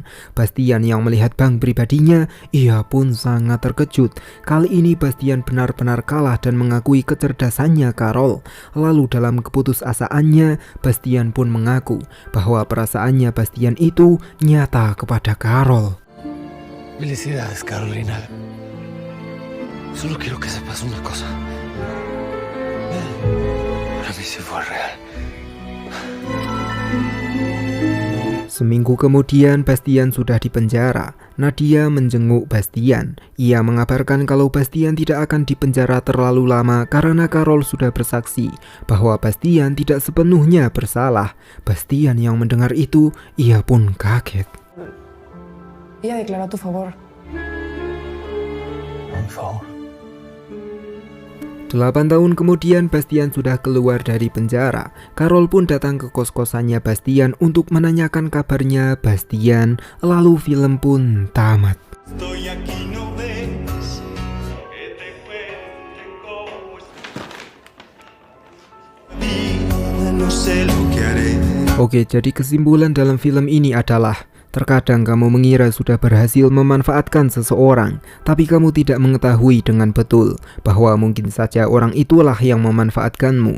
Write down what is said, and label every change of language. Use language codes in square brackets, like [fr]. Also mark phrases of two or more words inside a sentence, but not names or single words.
[id] Bastian yang melihat bank pribadinya, ia pun sangat terkejut. Kali ini Bastian benar-benar kalah dan mengakui kecerdasannya Carol. Lalu dalam keputusasaannya, Bastian pun mengaku bahwa perasaannya Bastian itu nyata kepada Carol. [es] Felicidades, Carolina. Solo quiero que sepas una cosa. Para mí sí fue real. [id] Seminggu kemudian Bastian sudah dipenjara. Nadia menjenguk Bastian. Ia mengabarkan kalau Bastian tidak akan dipenjara terlalu lama karena Carol sudah bersaksi bahwa Bastian tidak sepenuhnya bersalah. Bastian yang mendengar itu, ia pun kaget. [es] Ella declaró a tu favor. A mi favor. [id] 8 tahun kemudian Bastian sudah keluar dari penjara. Carol pun datang ke kos-kosannya Bastian untuk menanyakan kabarnya Bastian. Lalu film pun tamat. Oke, jadi kesimpulan dalam film ini adalah terkadang kamu mengira sudah berhasil memanfaatkan seseorang, tapi kamu tidak mengetahui dengan betul bahwa mungkin saja orang itulah yang memanfaatkanmu.